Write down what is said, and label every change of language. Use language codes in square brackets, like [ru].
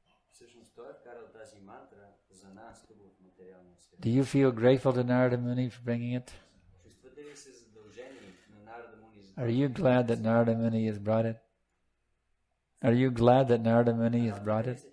[bg] Всъщност той е вкарал тази мантра за нас тук в материалния свят. [en] Do you feel grateful to Narada Muni for bringing it? [bg] Чувствате ли се задължени на Нарада Муни за [en] Are you glad that Narada Muni has brought it? Are you glad that Narada Muni has brought it?